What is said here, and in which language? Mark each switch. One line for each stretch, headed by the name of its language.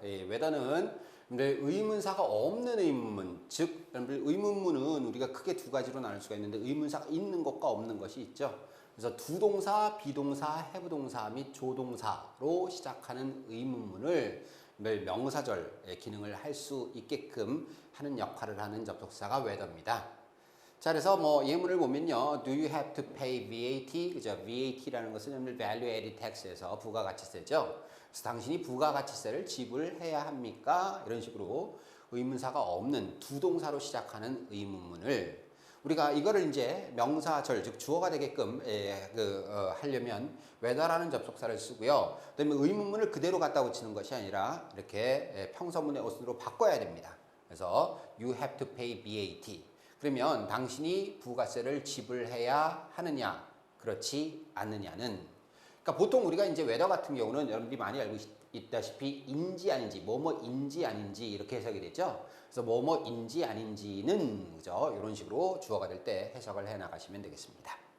Korean: whether는 의문사가 없는 의문문, 즉 의문문은 우리가 크게 두 가지로 나눌 수가 있는데 의문사가 있는 것과 없는 것이 있죠. 그래서 두동사, 비동사, 해부동사 및 조동사로 시작하는 의문문을 명사절의 기능을 할 수 있게끔 하는 역할을 하는 접속사가 whether입니다. 자, 그래서 뭐 예문을 보면요.
English: Do you have to pay VAT?
Korean: 그죠? VAT라는 것은 Value Added Tax에서 부가가치세죠. 그래서 당신이 부가가치세를 지불해야 합니까? 이런 식으로 의문사가 없는 두 동사로 시작하는 의문문을 우리가 이거를 이제 명사절, 즉 주어가 되게끔 하려면 whether라는 접속사를 쓰고요. 그다음에 의문문을 그대로 갖다 붙이는 것이 아니라 이렇게 평서문의 어순으로 바꿔야 됩니다.
English: 그래서 you have to pay VAT.
Korean: 그러면 당신이 부가세를 지불해야 하느냐, 그렇지 않느냐는, 그러니까 보통 우리가 이제 whether 같은 경우는 여러분들이 많이 알고 있다시피 인지 아닌지, 뭐뭐인지 아닌지 이렇게 해석이 되죠. 그래서 뭐뭐인지 아닌지는, 그죠? 이런 식으로 주어가 될 때 해석을 해 나가시면 되겠습니다.